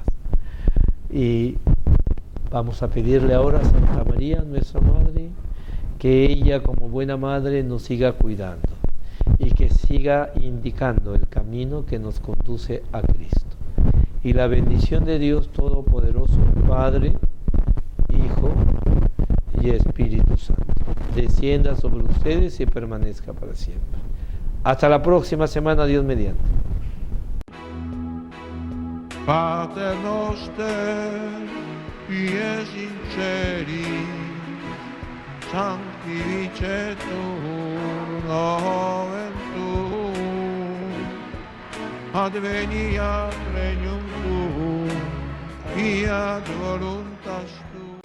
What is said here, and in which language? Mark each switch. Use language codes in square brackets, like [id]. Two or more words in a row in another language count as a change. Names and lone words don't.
[es] Y vamos a pedirle ahora a Santa María, nuestra Madre, que ella como buena madre nos siga cuidando y que siga indicando el camino que nos conduce a Cristo. Y la bendición de Dios Todopoderoso, Padre, Hijo y Espíritu Santo, descienda sobre ustedes y permanezca para siempre. Hasta la próxima semana, Dios mediante. [la] Pater noster, qui es in celi, sanctificetur nomen tuum, adveniat regnum tuum, fiat voluntas tua.